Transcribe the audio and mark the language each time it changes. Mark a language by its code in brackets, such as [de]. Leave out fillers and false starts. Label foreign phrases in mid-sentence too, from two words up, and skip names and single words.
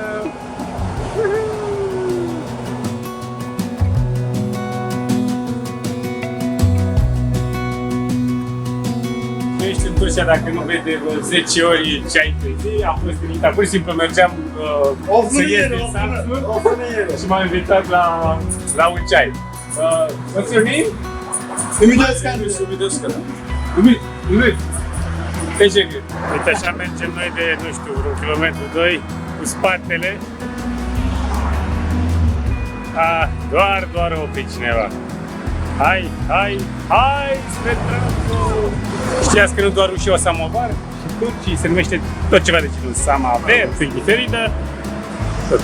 [ro] Nu ești în Turcia dacă nu vezi de 10 ori ce ai pe zi. Am fost invitat, pur și simplu mergeam să ies din Samsun și m-am invitat la un ceai. [en] What's your name? [tr] Ümit. Teşekkür. [ro] Uite, așa mergem noi de, nu știu, un kilometru, 2 cu spatele. Doar opri cineva. Hai spre Trabzon! Știați că nu doar și o samovar? Și turcii se numește tot ceva de genul samaver, diferită, tot.